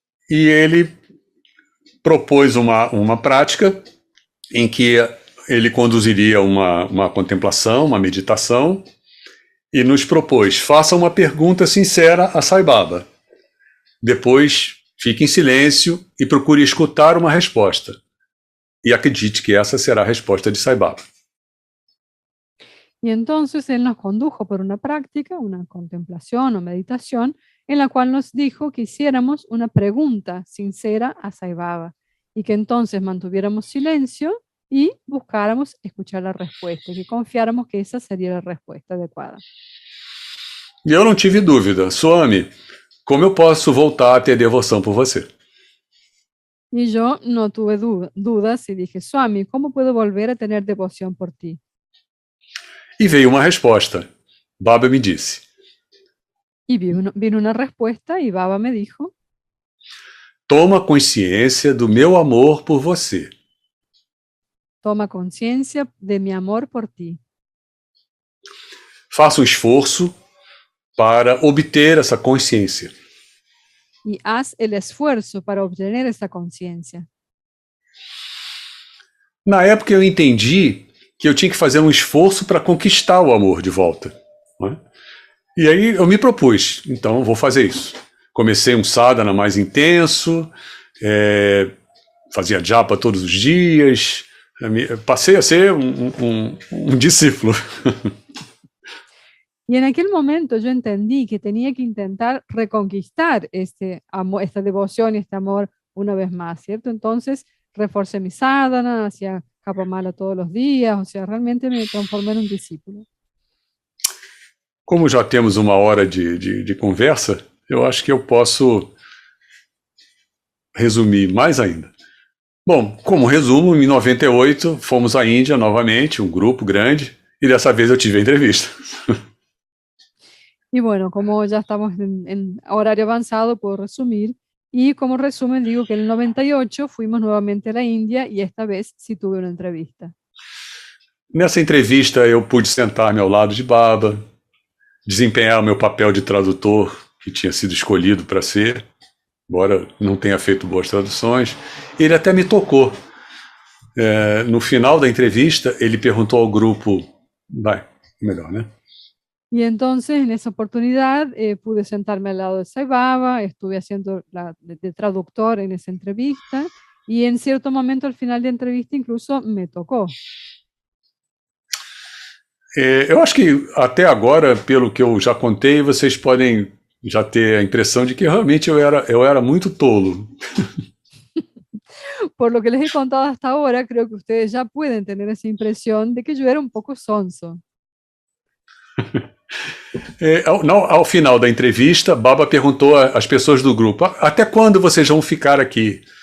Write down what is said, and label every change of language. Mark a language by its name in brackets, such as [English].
[Portuguese] E ele propôs uma prática em que ele conduziria uma contemplação, uma meditação, e nos propôs, faça uma pergunta sincera a Sai Baba. Depois, fique em silêncio e procure escutar uma resposta. E acredite que essa será a resposta de Sai Baba. [Spanish] Y entonces él nos condujo por una práctica, una contemplación o meditación, en la cual nos dijo que hiciéramos una pregunta sincera a Sai Baba y que entonces mantuviéramos silencio y buscáramos escuchar la respuesta y que confiáramos que esa sería la respuesta adecuada. [Portuguese] E eu não tive dúvida, Swami, como eu posso voltar a ter devoção por você? [Spanish] Y yo no tuve dudas y dije, Swami, ¿cómo puedo volver a tener devoción por ti? [Portuguese] E veio uma resposta. Baba me disse, [Spanish] Y vino una respuesta y Baba me dijo, [Portuguese] toma consciência do meu amor por você. [Spanish] toma conciencia de mi amor por ti. [Portuguese] Faça um esforço para obter essa consciência. [Spanish] Y haz el esfuerzo para obtener esa conciencia. [Portuguese] Na época eu entendi que eu tinha que fazer um esforço para conquistar o amor de volta. Né? E aí eu me propus, então vou fazer isso. Comecei um sadhana mais intenso, fazia japa todos os dias, passei a ser um discípulo. [Spanish] Y en aquel momento yo entendí que tenía que intentar reconquistar este amor, esta devoción y este amor una vez más, ¿cierto? Entonces reforcé mi sadhana, hacía Japamala todos los días, o sea, realmente me transformé en un discípulo. [Portuguese] Como já temos uma hora de conversa, eu acho que eu posso resumir mais ainda. Bom, como resumo, em 98 fomos à Índia novamente, um grupo grande, e dessa vez eu tive a entrevista. [Spanish] Y bueno, como ya estamos en horario avanzado, puedo resumir. Y como resumen digo que en el 98 fuimos nuevamente a la India y esta vez sí tuve una entrevista. [Portuguese] Nessa entrevista eu pude sentar-me ao lado de Baba, desempenhar o meu papel de tradutor que tinha sido escolhido para ser, embora não tenha feito boas traduções. Ele até me tocou. No final da entrevista, ele perguntou ao grupo, melhor, né? [Spanish] Y entonces en esa oportunidad pude sentarme al lado de Sai Baba, estuve haciendo de traductor en esa entrevista y en cierto momento al final de entrevista incluso me tocó. [Portuguese] Eu acho que até agora, pelo que eu já contei, vocês podem já ter a impressão de que realmente eu era muito tolo. [Spanish] Por lo que les he contado hasta ahora, creo que ustedes ya pueden tener esa impresión de que yo era un poco sonso. [Portuguese] Ao final da entrevista, Baba perguntou às pessoas do grupo: até quando vocês vão ficar aqui?